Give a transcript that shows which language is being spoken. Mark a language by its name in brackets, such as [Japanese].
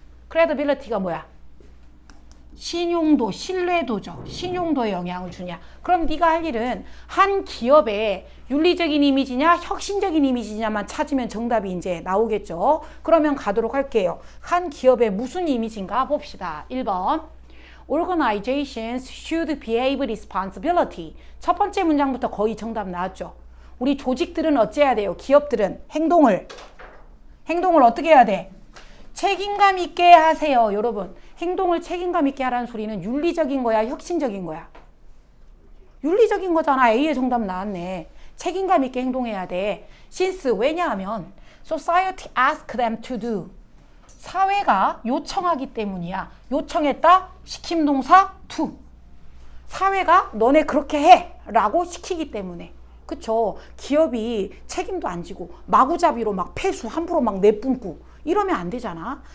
[Korean] credibility가 뭐야? 신용도, 신뢰도죠. 신용도에 영향을 주냐. 그럼 네가 할 일은 한 기업에 윤리적인 이미지냐 혁신적인 이미지냐만 찾으면 정답이 이제 나오겠죠. 그러면 가도록 할게요. 한 기업에 무슨 이미지인가 봅시다. [English] 1번 Organizations should behave responsibility. [Korean] 첫 번째 문장부터 거의 정답 나왔죠. 우리 조직들은 어째야 돼요? 기업들은 행동을 어떻게 해야 돼? 책임감 있게 하세요. 여러분, 행동을 책임감 있게 하라는 소리는 윤리적인 거야, 혁신적인 거야? 윤리적인 거잖아. A의 정답 나왔네. 책임감 있게 행동해야 돼. [English] Since, [Korean] 왜냐하면 [English] society ask them to do. [Korean] 사회가 요청하기 때문이야. 요청했다, 시킴 동사 to. 사회가 너네 그렇게 해 라고 시키기 때문에. 그쵸? 기업이 책임도 안 지고 마구잡이로 막 폐수 함부로 막 내뿜고 이러면 안 되잖아.